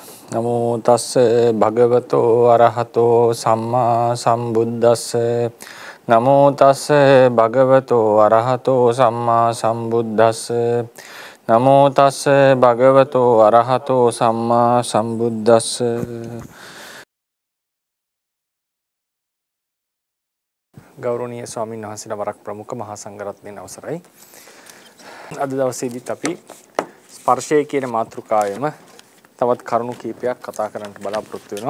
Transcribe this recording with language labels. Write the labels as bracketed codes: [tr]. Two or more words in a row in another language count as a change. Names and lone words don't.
[pi] නමෝ තස්ස භගවතෝ අරහතෝ සම්මා සම්බුද්දස්ස නමෝ තස්ස භගවතෝ අරහතෝ සම්මා සම්බුද්දස්ස නමෝ තස්ස භගවතෝ අරහතෝ සම්මා සම්බුද්දස්ස [si] ගෞරවනීය ස්වාමීන් වහන්සේලා වරක් ප්‍රමුඛ මහා සංඝරත්නයන් අවසරයි. අද දවසේදීත් අපි ස්පර්ශය කියන මාතෘකාවෙම තවත් කරුණු කීපයක් කතා කරන්න බලාපොරොත්තු වෙනවා.